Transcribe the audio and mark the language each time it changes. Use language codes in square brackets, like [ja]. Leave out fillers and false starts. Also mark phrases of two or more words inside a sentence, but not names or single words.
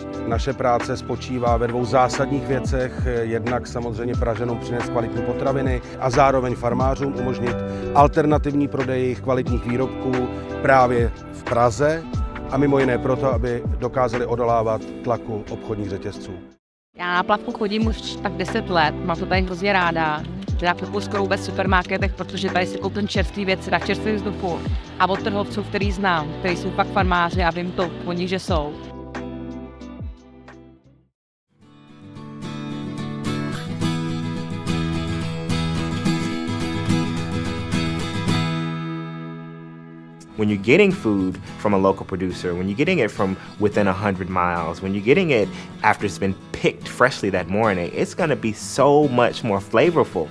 [cs] Naše práce spočívá ve dvou zásadních věcech. Jednak samozřejmě Pražanům přinést kvalitní potraviny a zároveň farmářům umožnit alternativní prodej jejich kvalitních výrobků právě v Praze a mimo jiné proto, aby dokázali odolávat tlaku obchodních řetězců. Já na plavku chodím už tak 10 let, mám to tady hrozně ráda. Já kupuji skoro vůbec v supermarketech, protože tady si koupím čerstvé věci na čerstvém vzduchu a od trhovců, který znám, který jsou pak farmáři a vím to po nich, že jsou. [en] When you're getting food from a local producer, when you're getting it from within 100 miles, when you're getting it after it's been picked freshly that morning, it's going to be so much more flavorful.